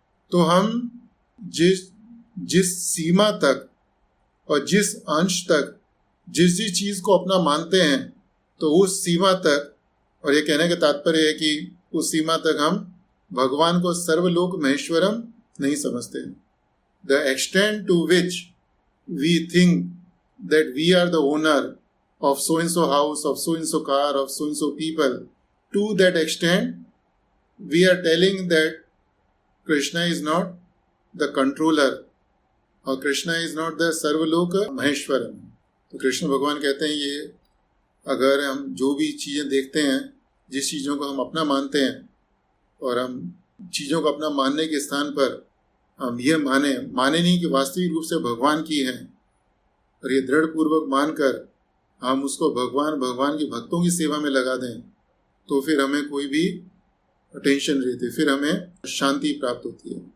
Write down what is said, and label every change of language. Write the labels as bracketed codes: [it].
[hi] तो हम जिस सीमा तक और जिस अंश तक जिस चीज़ को अपना मानते हैं, तो उस सीमा तक, और ये कहने का तात्पर्य है कि उस सीमा तक हम भगवान को सर्वलोक महेश्वरम नहीं समझते। [en] The extent to which we think that we are the owner of so and so house, of so and so car, of so and so people, to that extent we are telling that Krishna is not the controller or Krishna is not the सर्वलोक महेश्वरम। [hi] तो कृष्ण भगवान कहते हैं ये अगर हम जो भी चीज़ें देखते हैं, जिस चीज़ों को हम अपना मानते हैं, और हम चीज़ों को अपना मानने के स्थान पर हम ये माने नहीं कि वास्तविक रूप से भगवान की है, और ये दृढ़ पूर्वक मानकर हम उसको भगवान की भक्तों की सेवा में लगा दें, तो फिर हमें कोई भी टेंशन नहीं रहती, फिर हमें शांति प्राप्त होती है।